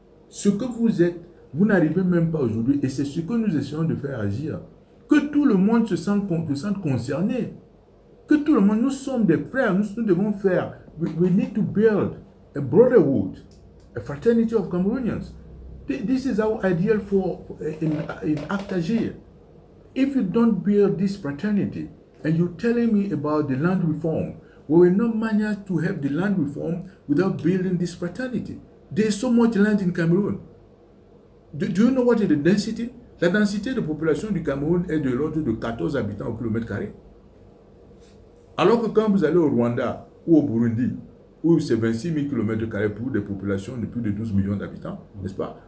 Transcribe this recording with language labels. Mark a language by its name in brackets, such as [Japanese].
[French] Ce que vous êtes, vous n'arrivez même pas aujourd'hui, et c'est ce que nous essayons de faire agir. Que tout le monde se sente concerné. Que tout le monde, nous sommes des frères, nous devons faire. [English] We need to build a brotherhood, a fraternity of Cameroonians. This is our ideal in Actagir. If you don't build this fraternity, and you're telling me about the land reform, we will not manage to have the land reform without building this fraternity. There is so much land in Cameroon. Do you know what is the density? [French] La densité de population du Cameroun est de l'ordre de 14 habitants au kilomètre carré. Alors que quand vous allez au Rwanda ou au Burundi, où c'est 26 000 km² pour des populations de plus de 12 millions d'habitants, n'est-ce pas?